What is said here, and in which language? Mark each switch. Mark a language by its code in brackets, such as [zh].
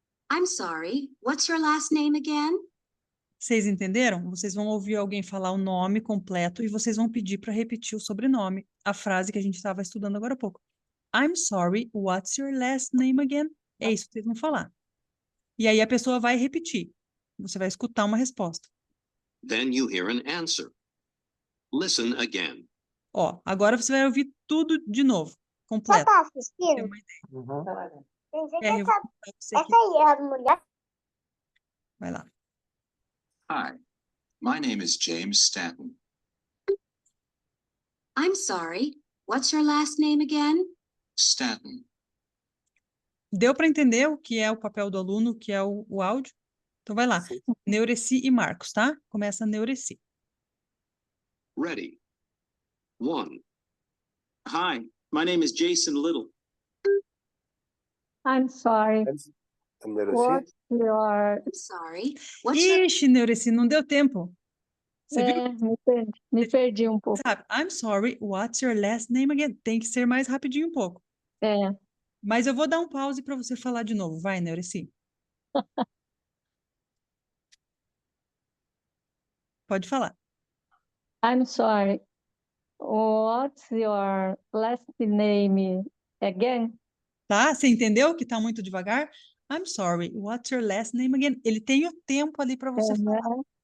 [en] I'm sorry, what's your last name again? [pt] Vocês entenderam? Vocês vão ouvir alguém falar o nome completo e vocês vão pedir para repetir o sobrenome, a frase que a gente estava estudando agora há pouco. [en] I'm sorry, what's your last name again? [pt] É isso que vocês vão falar. E aí a pessoa vai repetir. Você vai escutar uma resposta. [en] Then you hear an answer. Listen again. [pt] Ó, agora você vai ouvir tudo de novo, completo. tá Tem assistindo? uma ideia. Uhum. É, eu vou contar pra você aqui. Essa aí é a mulher. Vai lá. [en] Hi, my name is James Stanton. I'm sorry, what's your last name again? Stanton. [pt] Deu para entender o que é o papel do aluno, o que é o áudio? Então vai lá. Neureci e Marcos, tá? Começa a Neureci. [en] Ready. 1. Hi, my name is Jason Little. I'm sorry. What's your... I'm sorry, what's your... [pt] Ixi, Neureci, não deu tempo. Você viu? Me perdi um pouco. Sabe? [en] I'm sorry, what's your last name again? [pt] Tem que ser mais rapidinho um pouco. Mas eu vou dar um pause para você falar de novo. Vai, Neureci. Pode falar. [en] I'm sorry. What's your last name again? [pt] Tá? Você entendeu que tá muito devagar? [en] I'm sorry, what's your last name again? [pt] Ele tem o tempo ali para você falar.